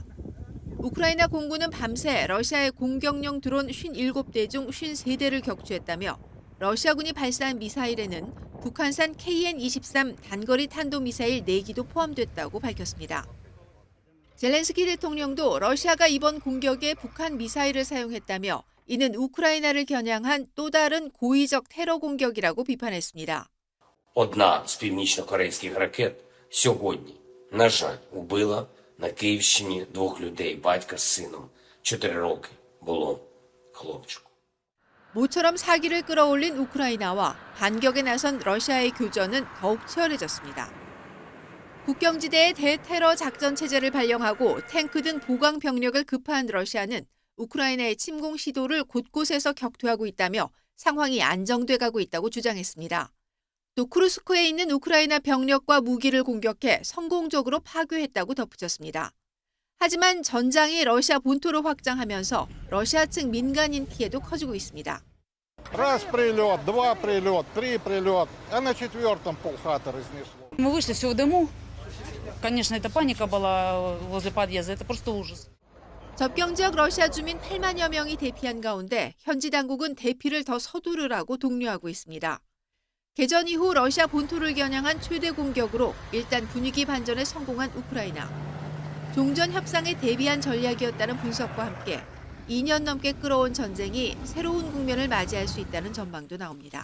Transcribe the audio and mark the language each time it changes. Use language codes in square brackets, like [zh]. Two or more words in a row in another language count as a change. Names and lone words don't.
[ko] 우크라이나 공군은 밤새 러시아의 공격용 드론 57대 중 53대를 격추했다며 러시아군이 발사한 미사일에는 북한산 KN-23 단거리 탄도미사일 4기도 포함됐다고 밝혔습니다. 젤렌스키 대통령도 러시아가 이번 공격에 북한 미사일을 사용했다며 이는 우크라이나를 겨냥한 또 다른 고의적 테러 공격이라고 비판했습니다. [uk] Одна з північно-корейських ракет сьогодні, на жаль, убила на Київщині 2 людей, батька з сином. 4 роки було хлопчику. [ko] 모처럼 사기를 끌어올린 우크라이나와 반격에 나선 러시아의 교전은 더욱 치열해졌습니다. 국경지대에 대테러 작전 체제를 발령하고 탱크 등 보강 병력을 급파한 러시아는 우크라이나의 침공 시도를 곳곳에서 격퇴하고 있다며 상황이 안정돼 가고 있다고 주장했습니다. 또 쿠르스크에 있는 우크라이나 병력과 무기를 공격해 성공적으로 파괴했다고 덧붙였습니다. 하지만 전장이 러시아 본토로 확장하면서 러시아 측 민간인 피해도 커지고 있습니다. [ru] Раз прилет, 2 прилет, 3 прилет, а на 4-м полхаты разнесло. Мы вышли все в дыму. Конечно, это паника была возле подъезда. Это просто ужас. [ko] 접경 지역 러시아 주민 8만여 명이 대피한 가운데 현지 당국은 대피를 더 서두르라고 독려하고 있습니다. 개전 이후 러시아 본토를 겨냥한 최대 공격으로 일단 분위기 반전에 성공한 우크라이나. 종전 협상에 대비한 전략이었다는 분석과 함께 2년 넘게 끌어온 전쟁이 새로운 국면을 맞이할 수 있다는 전망도 나옵니다.